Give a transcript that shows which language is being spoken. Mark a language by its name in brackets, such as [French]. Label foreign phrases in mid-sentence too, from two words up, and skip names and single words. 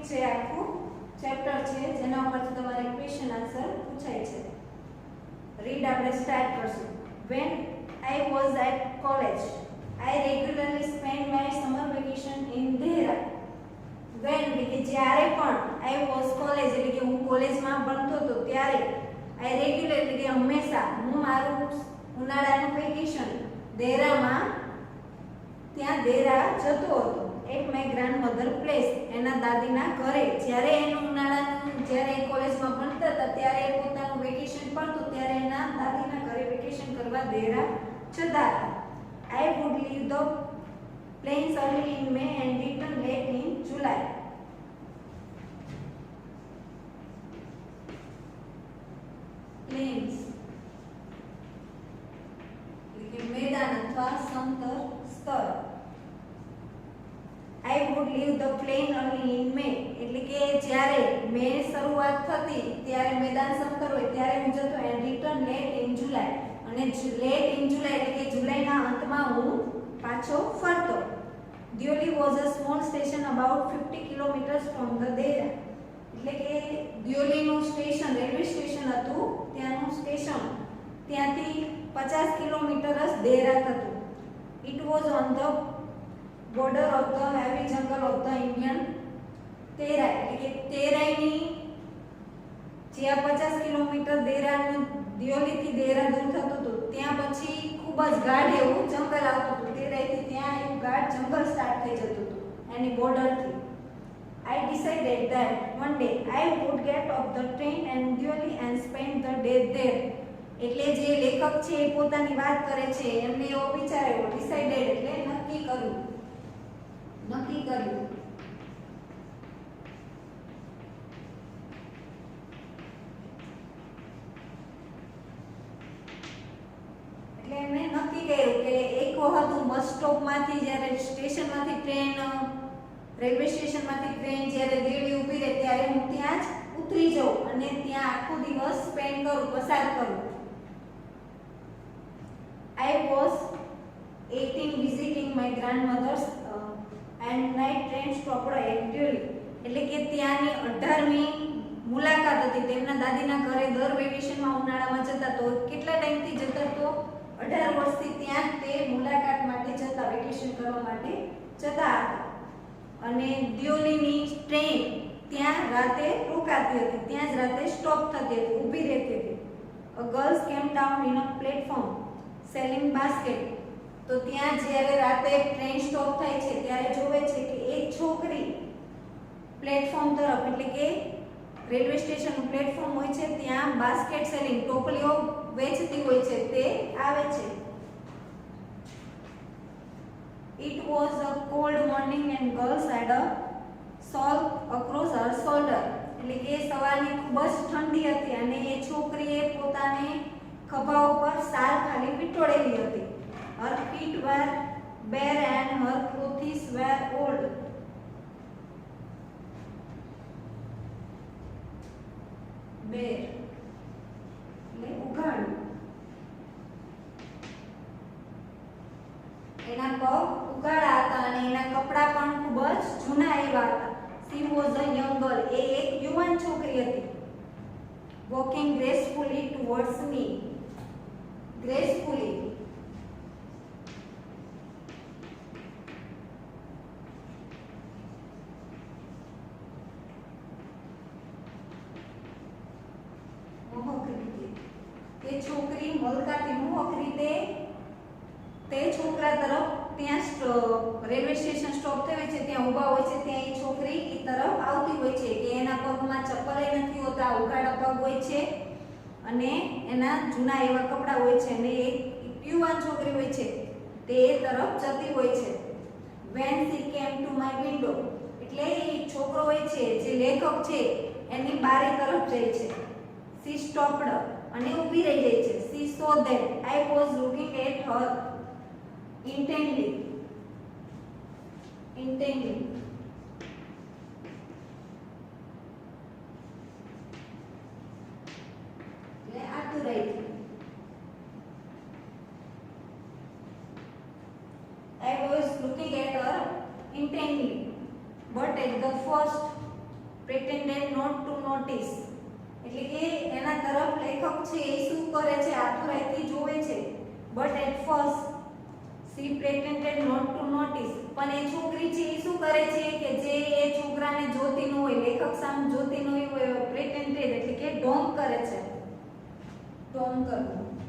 [Gujarati] આખું ચેપ્ટર છે જેના ઉપરથી તમારે [English] question answer [Gujarati] પૂછાય છે. રીડ આપણે સ્ટાર્ટ કરશું. [English] When I was at college, I regularly spent my summer vacation in Dehra. [Gujarati] When એટલે કે જ્યારે પણ [English] I was college [Gujarati] એટલે કે હું કોલેજમાં ભણતો હતો ત્યારે [English] I regular [Gujarati] એટલે કે હંમેશા હું મારું ઉનાળાનું વેકેશન દેહરામાં ત્યાં દેહરા જતો હતો. [English] at my grandmother place [Gujarati] એના દાદીના ઘરે જ્યારે એનું ઉનાળાનું જ્યારે કોલેજમાં ભણતા હતા ત્યારે પોતાનું વેકેશન પડતું ત્યારે એના દાદીના ઘરે વેકેશન કરવા દેહરા જતા હતા. [English] I would leave the plains early in May and return late in July. [Gujarati] Plains એટલે કે મેદાન અથવા સમતલ સ્તર. [English] I would leave the plain early in May [Gujarati] એટલે કે જ્યારે મે શરૂઆત થતી ત્યારે મેદાન સમતલ હોય ત્યારે હું જતો [English] and return late in July [Gujarati] અને [English] late in July [Gujarati] એટલે કે જુલાઈના અંતમાં હું પાછો ફરતો. [English] Deoli was a small station about 50 kilometers from the Dehra [Gujarati] એટલે કે દિયોલીનું સ્ટેશન રેલવે સ્ટેશન હતું ત્યાંનું સ્ટેશન ત્યાંથી 50 કિલોમીટર જ દેહરા થતું. [English] It was on the border of the heavy jungle of the Indian Terai [Gujarati] એટલે કે તેરાઈની જ્યાં 50 કિલોમીટર દેહરાનું દિયોલીથી દેહરા દૂર થતું હતું ત્યાં પછી ખૂબ જ ગાઢ એવું જંગલ આવતું હતું. તેરાઈથી ત્યાં એવું ગાઢ જંગલ સ્ટાર્ટ થઈ જતું હતું એની બોર્ડરથી. [English] I decided that one day I would get off the train and Deoli and spend the day there. [Gujarati] એટલે જે લેખક છે એ પોતાની વાત કરે છે એમને એવો વિચાર્યો ડિસાઇડેડ એટલે નક્કી કર્યું. એટલે એમણે નક્કી કર્યું કે એક વખત હું બસ સ્ટોપમાંથી જ્યારે સ્ટેશનમાંથી ટ્રેન રેલવે સ્ટેશનમાંથી ટ્રેન જ્યારે દેડી ઊભી રહે ત્યારે હું ત્યાં જ ઉતરી જાઉં અને ત્યાં આખો દિવસ સ્પેન્ડ કરું પસાર કરું. [English] I was 18 visiting my grandmother's and night train stopped at Deoli [Gujarati] એટલે કે ત્યાંની 18મી મુલાકાત હતી તેમના દાદીના ઘરે દર વેકેશનમાં ઉનાળામાં જતા તો કેટલા ટાઈમથી જતા તો 18 વર્ષથી ત્યાં તે મુલાકાત માટે જતા વેકેશન કરવા માટે જતા હતા. અને દિયોલીની ટ્રેન ત્યાં રાતે રોકાતી હતી ત્યાં જ રાતે સ્ટોપ થતી હતી ઊભી રહેતી હતી. [English] A girls came down in a platform selling basket [Gujarati] તો ત્યાં જ્યારે રાતે ટ્રેન સ્ટોપ થાય છે ત્યારે જોવે છે કે એક છોકરી પ્લેટફોર્મ તરફ એટલે કે રેલવે સ્ટેશનનું પ્લેટફોર્મ હોય છે ત્યાં [English] basket selling [Gujarati] ટોપલીઓ વેચતી હોય છે તે આવે છે. [English] It was a cold morning and girls had a shawl across her shoulder [Gujarati] એટલે કે સવારની ખૂબ જ ઠંડી હતી અને એ છોકરીએ પોતાને ખભા ઉપર શાલ ખાલી વીંટોળેલી હતી. [English] Her feet were bare and her clothes were old. [Gujarati] Bare એટલે ઉઘાડું. એના પગ ઉઘાડા હતા અને એના કપડા પણ ખૂબ જ જૂના એવા હતા. [English] She was a young girl [Gujarati] એ એક યુવાન છોકરી હતી. [English] Walking gracefully towards me. [Gujarati] Gracefully મોહક રીતે તે છોકરી મલકાતી મોહક રીતે તે છોકરા તરફ ત્યાં રેલવે સ્ટેશન સ્ટોપ થયો છે ત્યાં ઊભા હોય છે ત્યાં એ છોકરી એ તરફ આવતી હોય છે કે એના પગમાં ચપ્પલ નથી હોતા ઉઘાડા પગ હોય છે અને એના જૂના એવા કપડા હોય છે અને એક યુવાન છોકરી હોય છે તે તરફ જતી હોય છે. [English] When she came to my window [Gujarati] એટલે એ છોકરો હોય છે જે લેખક છે એની બારી તરફ જાય છે. [English] She stopped [Gujarati] અને ઊભી રહી જાય છે. [English] She saw that I was looking at her intently. [Gujarati] એટલે આતુરાઈથી. [English] I was looking at her intently, but at the first pretended not to notice [Gujarati] એટલે કે એના તરફ લેખક છે એ શું કરે છે આતુરતાથી જોવે છે [English] but at first she pretended not to notice [Gujarati] પણ એ છોકરી છે એ શું કરે છે કે જે એ છોકરાને જોતી ન હોય લેખક સામે જોતી ન હોય pretended એટલે કે ઢોંગ કરે છે ઢોંગ કરવું